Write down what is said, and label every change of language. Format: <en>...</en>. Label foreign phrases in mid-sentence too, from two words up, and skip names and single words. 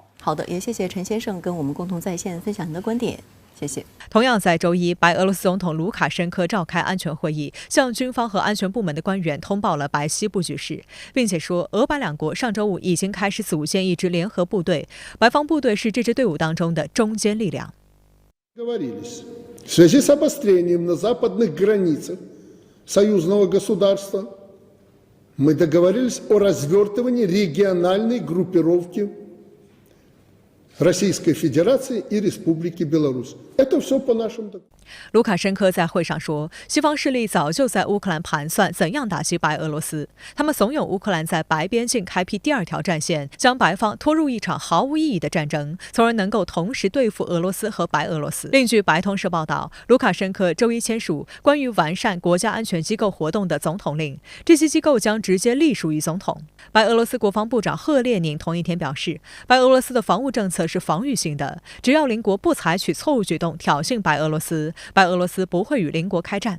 <zh>好的，也谢谢陈先生跟我们共同在线分享您的观点。谢谢。同样在周一，白俄罗斯总统卢卡申科召开安全会议，向军方和安全部门的官员通报了白西部局势，并且说，俄白两国上周五已经开始组建一支联合部队，白方部队是这支队伍当中的中坚力量。</zh> <ru>В связи с обострением на западных границах союзного государства мы договорились о развертывании региональной группировки Российской Федерации и Республики Беларусь. Это все по нашим документам.</ru> <zh>卢卡申科在会上说，西方势力早就在乌克兰盘算怎样打击白俄罗斯，他们怂恿乌克兰在白边境开辟第二条战线，将白方拖入一场毫无意义的战争，从而能够同时对付俄罗斯和白俄罗斯。另据白通社报道，卢卡申科周一签署关于完善国家安全机构活动的总统令，这些机构将直接隶属于总统。白俄罗斯国防部长赫列宁同一天表示，白俄罗斯的防务政策是防御性的，只要邻国不采取错误举动挑衅白俄罗斯，白俄罗斯不会与邻国开战。</zh>